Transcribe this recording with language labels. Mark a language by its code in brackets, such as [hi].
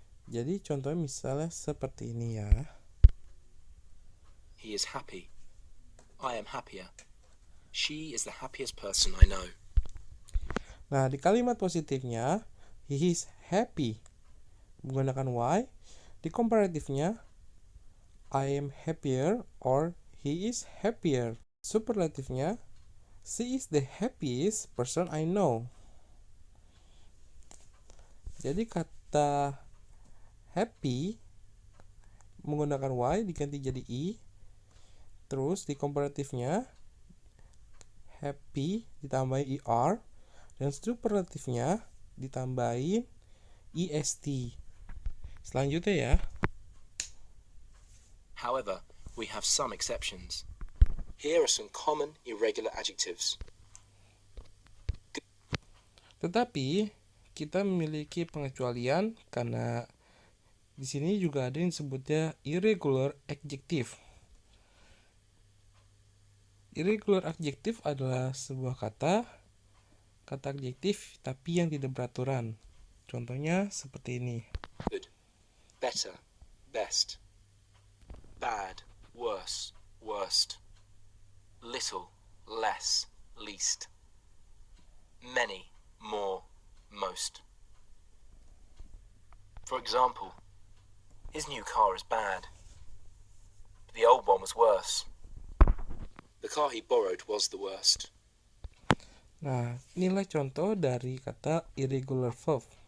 [id] Jadi contohnya misalnya seperti ini ya. [en] He is happy. I am happier. She is the happiest person I know. [id] Nah, di kalimat positifnya, [en] he is happy [id] menggunakan y. Di komparatifnya, [en] I am happier or he is happier. Superlatifnya, she is the happiest person I know. [id] Jadi kata happy menggunakan y diganti jadi i. Terus di komparatifnya happy ditambahin er dan superlatifnya ditambahin est. Selanjutnya ya. [en] However, we have some exceptions. Here are some common irregular adjectives. [id] Tetapi kita memiliki pengecualian karena di sini juga ada yang disebutnya irregular adjective. Irregular adjective adalah sebuah kata adjektif tapi yang tidak beraturan. Contohnya seperti ini. [en] Good, better, best. Bad, worse, worst. Little, less, least. Many, more, most. For example, his new car is bad. The old one was worse. The car he borrowed was the worst. [id] Nah, inilah contoh dari kata irregular verb.